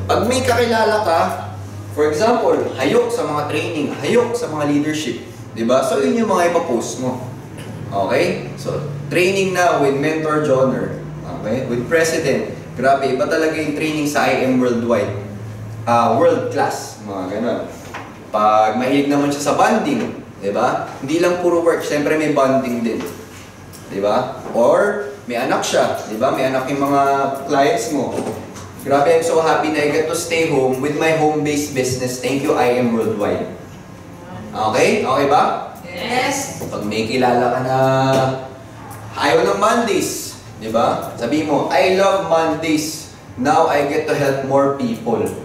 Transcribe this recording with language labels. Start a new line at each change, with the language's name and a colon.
Filipino: Pag may kakilala ka, for example, hayok sa mga training, hayok sa mga leadership, di ba? So, yun yung mga ipapost mo. Okay?
English: So, training na with Mentor Joner.
Filipino: Okay? With President. Grabe, iba talaga yung training sa IM worldwide.
English: World class,
Filipino: mga ganun. Pag mahilig naman siya sa bonding, di ba? Hindi lang puro work, siyempre may bonding din. Di ba? Or, may anak siya, di ba? May anak yung mga clients mo.
English: Grabe, I'm so happy na I get to stay home with my home-based business. Thank you, IM worldwide. Okay? Okay ba? Yes.
Filipino: Pag may kilala ka na ayaw ng Mondays, di ba? Sabihin mo,
English: I love Mondays. Now I get to help more people.